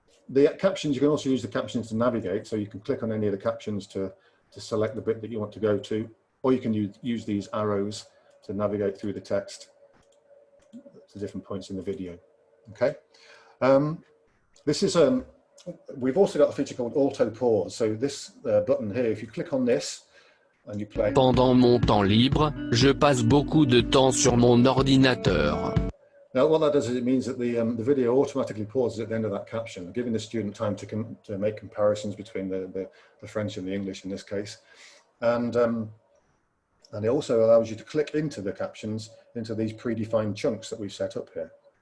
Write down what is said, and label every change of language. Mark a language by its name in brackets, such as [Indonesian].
[English] The captions, you can also use the captions to navigate, so you can click on any of the captions to select the bit that you want to go to, or you can use these arrows to navigate through the text to different points in the video. Okay, this is we've also got a feature called auto pause. So this button here, if you click on this and you play. [French] Pendant mon temps libre, je passe beaucoup de temps sur mon ordinateur. [English] Now, what that does is it means that the video automatically pauses at the end of that caption, giving the student time to make comparisons between the French and the English in this case. And it also allows you to click into the captions, into these predefined chunks that we've set up here.